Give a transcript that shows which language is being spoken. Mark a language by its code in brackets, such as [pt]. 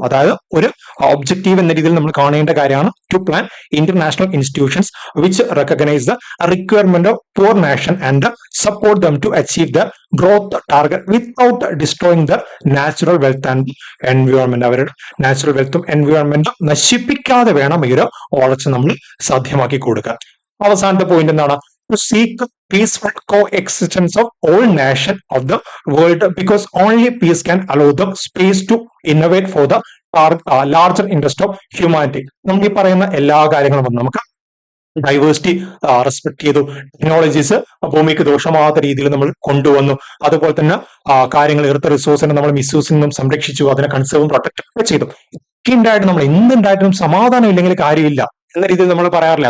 [ml] അതായത് ഒരു ഒബ്ജക്റ്റീവ് എന്ന രീതിയിൽ നമ്മൾ കാണേണ്ട കാര്യമാണ് [en] To plan international institutions which recognise the requirement of poor nation and support them to achieve the growth target without destroying the natural wealth and environment. [ml] അവരുടെ natural വെൽത്തും എൻവയോൺമെന്റും നശിപ്പിക്കാതെ വേണം ഈ ഒരു വളർച്ച നമ്മൾ സാധ്യമാക്കി കൊടുക്കാൻ. അവസാനത്തെ പോയിന്റ് എന്താണ്? [en] To seek peaceful coexistence of all nations of the world, because only peace can allow the space to innovate for the larger interest of humanity. [ml] നമ്മൾ ഈ പറയുന്ന എല്ലാ കാര്യങ്ങളും നമുക്ക് ഡൈവേഴ്സിറ്റി റെസ്പെക്ട് ചെയ്തു, ടെക്നോളജീസ് ഭൂമിക്ക് ദോഷമാകാത്ത രീതിയിൽ നമ്മൾ കൊണ്ടുവന്നു, അതുപോലെ തന്നെ കാര്യങ്ങൾ എർത്ത് റിസോഴ്സിനെ നമ്മൾ മിസ്യൂസിൽ നിന്നും സംരക്ഷിച്ചു, അതിനെ കൺസേർവും പ്രൊട്ടക്ട് ഒക്കെ ചെയ്തു. ഒക്കെ ഉണ്ടായിട്ട് നമ്മൾ എന്തുണ്ടായിട്ടും സമാധാനം ഇല്ലെങ്കിൽ കാര്യമില്ല എന്ന രീതിയിൽ നമ്മൾ പറയാറില്ല.